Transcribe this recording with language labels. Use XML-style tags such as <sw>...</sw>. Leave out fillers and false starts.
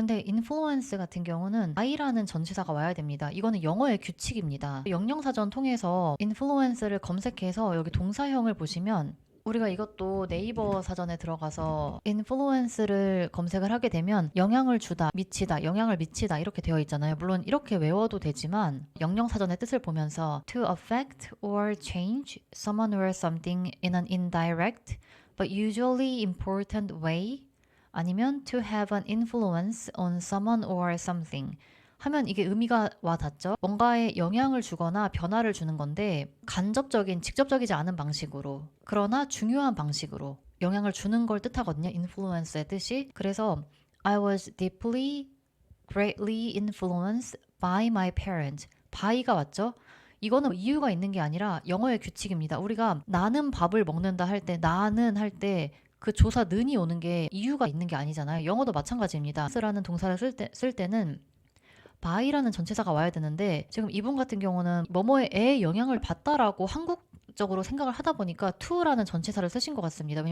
<ko>근데 influence 같은 경우는 I라는 전치사가 와야 됩니다. 이거는 영어의 규칙입니다. 영영사전 통해서 influence를 검색해서 여기 동사형을 보시면 우리가 이것도 네이버 사전에 들어가서 influence를 검색을 하게 되면 영향을 주다, 미치다, 영향을 미치다 이렇게 되어 있잖아요. 물론 이렇게 외워도 되지만 영영사전의 뜻을 보면서</ko> <en>to affect or change someone or something in an indirect but usually important way 아니면 to have an influence on someone or something</en> <ko>하면 이게 의미가 와 닿죠. 뭔가에 영향을 주거나 변화를 주는 건데 간접적인, 직접적이지 않은 방식으로 그러나 중요한 방식으로 영향을 주는 걸 뜻하거든요. influence의 뜻이.</ko> <en>그래서 I was deeply, greatly influenced by my parents.</en> <ko>by가 왔죠. 이거는 이유가 있는 게 아니라 영어의 규칙입니다. 우리가 나는 밥을 먹는다 할 때 나는 할 때 그 조사 는이 오는 게 이유가 있는 게 아니잖아요. 영어도 마찬가지입니다. 라는 동사를 쓸 때는 by라는 전치사가 와야 되는데 지금 이분 같은 경우는 뭐뭐에 영향을 받다라고 한국적으로 생각을 하다 보니까 to라는 전치사를 쓰신 것 같습니다.</ko>